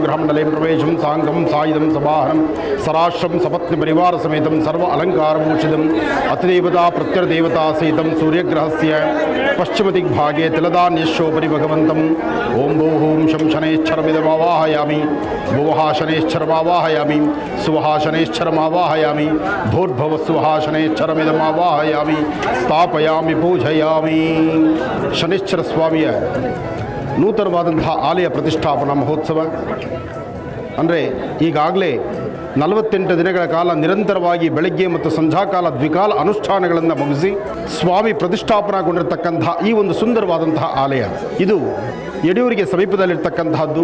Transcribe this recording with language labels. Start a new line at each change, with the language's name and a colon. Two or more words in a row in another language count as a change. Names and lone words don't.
Sanskrit: ಗೃಹಮಂಡಲೇಂ ಪ್ರವೇಶಂ ಸಾಂಗಂ ಸಾಯುಧಂ ಸಮಾಹನಂ ಸರಾಶ್ರಂ ಸಪತ್ನಿ ಪರಿವಾರ ಸಮೇತಂ ಸರ್ವ ಅಲಂಕಾರಭೂಷಿತಂ ಅತಿದೇವತಾ ಪ್ರತ್ಯರ್ದೇವತಾ ಸಹಿತಂ ಸೂರ್ಯಗ್ರಹಸ್ಯ ಪಶ್ಚಿಮದಿಗ್ಭಾಗೆ ತಿಲದಾನ್ಯಶೋಪರಿ ಭಗವಂತಂ ಓಂ ಭೂಹೂಂ ಶಂ ಶನೇಶ್ಚರಮಿದಮಾವಾಹಯಾಮಿ ಭುವಃ ಶನೇಶ್ಚರಮಾವಾಹಯಾಮಿ ಸುವಃ ಶನೇಶ್ಚರಮಾವಾಹಯಾಮಿ ಭೂರ್ಭುವ ಸ್ವಃ ಶನೇಶ್ಚರಮಿದಮಾವಾಹಯಾಮಿ ಸ್ಥಾಪಯಾಮಿ ಪೂಜಯಾಮಿ.
Kannada: ಶನೇಶ್ವರ ಸ್ವಾಮಿಯ ನೂತನವಾದಂತಹ ಆಲಯ ಪ್ರತಿಷ್ಠಾಪನಾ ಮಹೋತ್ಸವ ಅಂದರೆ ಈಗಾಗಲೇ 48 ದಿನಗಳ ಕಾಲ ನಿರಂತರವಾಗಿ ಬೆಳಗ್ಗೆ ಮತ್ತು ಸಂಧ್ಯಾಕಾಲ ದ್ವಿಕಾಲ ಅನುಷ್ಠಾನಗಳನ್ನು ಮುಗಿಸಿ ಸ್ವಾಮಿ ಪ್ರತಿಷ್ಠಾಪನಾಗೊಂಡಿರತಕ್ಕಂತಹ ಈ ಒಂದು ಸುಂದರವಾದಂತಹ ಆಲಯ ಇದು ಯಡಿಯೂರಿಗೆ ಸಮೀಪದಲ್ಲಿರ್ತಕ್ಕಂತಹದ್ದು.